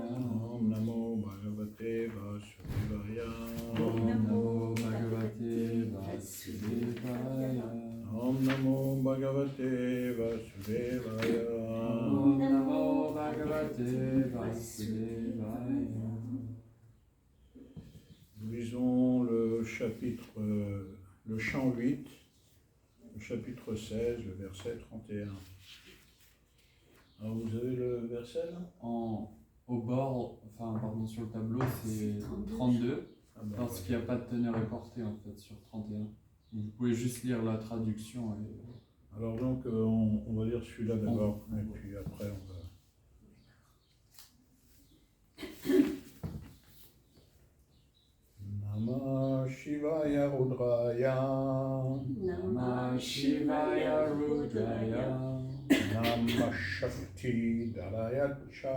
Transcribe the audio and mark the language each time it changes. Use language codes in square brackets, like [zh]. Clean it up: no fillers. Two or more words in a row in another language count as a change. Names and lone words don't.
[sa] ॐ नमो भगवते वासुदेवाय. ॐ नमो भगवते वासुदेवाय. ॐ नमो भगवते वासुदेवाय. ॐ नमो भगवते वासुदेवाय. [fr] Nous lisons le chapitre, le chant 8, le chapitre 16, le verset 31. Alors vous avez le verset là? Au bord, enfin pardon, sur le tableau c'est 32, Ah bah, parce qu'il n'y a pas de teneur écortée en fait sur 31. Vous pouvez juste lire la traduction. Alors donc on va lire celui-là d'abord, et puis après on va... [sa] नमः शिवाय रुद्राय. नमः शिवाय रुद्राय. नमः शक्ति दलायच.